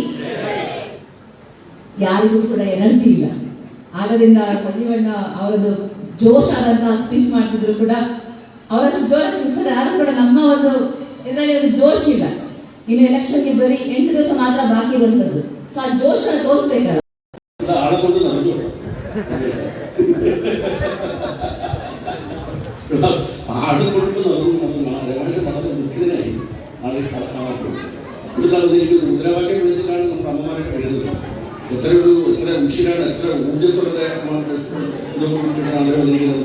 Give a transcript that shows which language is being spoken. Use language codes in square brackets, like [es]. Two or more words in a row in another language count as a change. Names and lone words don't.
[kn] ಯಾರಿಗೂ ಕೂಡ ಎನರ್ಜಿ ಇಲ್ಲ, ಆಗದಿಂದ ಸಚಿವಣ್ಣ ಅವರದ್ದು ಜೋಶ್ ಆದಂತಹ ಸ್ಪೀಚ್ ಮಾಡ್ತಿದ್ರು ಕೂಡ ಅವರಷ್ಟು ಜೋರಾಗಿ ಸರ್ ಯಾರು ಕೂಡ ನಮ್ಮ ಒಂದು ಇದರಲ್ಲಿ ಒಂದು ಜೋಶ್ ಇಲ್ಲ. ಇನ್ನು ಎಲೆಕ್ಷನ್ಗೆ ಬರೀ 8 ದಿವಸ ಮಾತ್ರ ಬಾಕಿ ಇರುವಂತದ್ದು. ಸೊ ಆ ಜೋಶ್ ಅನ್ನು ತೋರಿಸ್ಬೇಕಲ್ಲ. [ml] ആളെക്കൊണ്ട് നടന്നു ആളുകൊണ്ട് നടന്നു ദുഃഖിതനായി ആളുകൾ ഇവിടുത്തെ എനിക്ക് മുദ്രാവാക്യം വിളിച്ചിട്ടാണ് നമ്മുടെ അമ്മമാരെ കഴിയുന്നത്. എത്ര ഉഷിരാണ്, എത്ര ഊർജ്ജസ്വലത ആളുകൾ വന്നിരിക്കുന്നത്.